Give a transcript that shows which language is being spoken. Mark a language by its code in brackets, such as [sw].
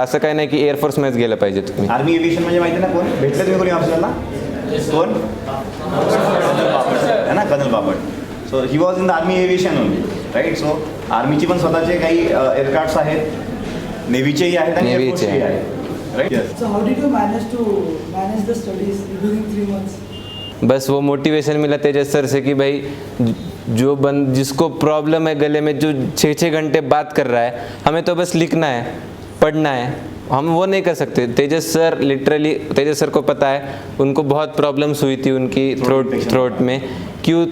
[mr] असं काही नाही की एअरफोर्समध्येच गेलं पाहिजे तुम्ही. आर्मी एव्हिएशन म्हणजे माहिती ना कोण भेटले तुम्ही कोणी ऑफिसरला? कोण? [en] है ना, colonel Bapat. So he was in the army aviation only, right. [mr] So आर्मीची पण स्वतःचे काही एअरक्राफ्ट्स आहेत, नेव्हीचेही आहेत आणि एअरफोर्सचेही आहेत. [en] Right? Yes. So how did you manage the studies during 3 months? [hi] बस वो मोटिवेशन मिला तेजस सर से कि भाई जिसको प्रॉब्लम है गले में, जो 6-6 घंटे बात कर रहा है, हमें तो बस लिखना है, पढ़ना है. हम वो नहीं कर सकते. तेजस सर लिटरली, तेजस सर को पता है उनको बहुत प्रॉब्लम्स हुई थी उनकी थ्रोट में. क्यों?